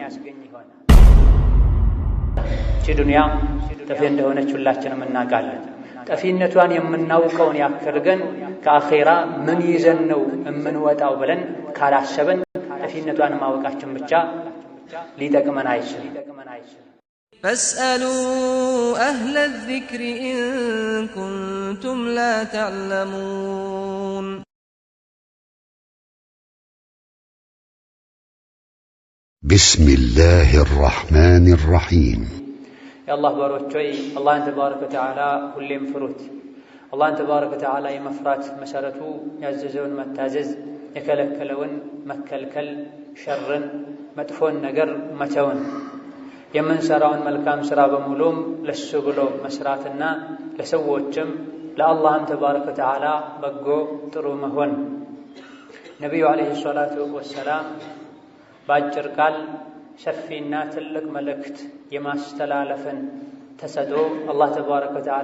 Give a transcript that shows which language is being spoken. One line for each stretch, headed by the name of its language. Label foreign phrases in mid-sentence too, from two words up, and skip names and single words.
Amharic: እቺ ዱንያ ጠፊ እንደሆነች ሁላችንም እናውቃለን። ጠፊነቷን የምናውቀውን ያክል ግን ከአኼራ ምን ይዘን ነው የምንወጣው ብለን ካላሰበን ጠፊነቷን ማወቃችን ብቻ ሊጠቅመን አይችልም።
Arabic: فاسألوا أهل الذكر إن كنتم لا تعلمون بسم الله الرحمن الرحيم يا الله باروچوي الله تبارك وتعالى
Amharic: ሁሌም ፍሩት።
Arabic: الله تبارك وتعالى
Amharic: የመፍራት መሰረቱ ያዘዘውን መታዘዝ የከለከለውን መከልከል ሸርን መጥፎን ነገር መተውን የምንሰራውን መልካም ሥራ በሙሉም ለሱ ብሎ መስራትና ለሰዎችም ለአላህም
Arabic: تبارك وتعالى
Amharic: በጎ ጥሩ መሆን። ነቢዩ
Arabic: عليه الصلاة والسلام
Amharic: በአጭር ቃል ሰፊና ትልቅ መልእክት የማስተላለፍን ተሰጥኦ አላህ
Arabic: تبارك وتعالى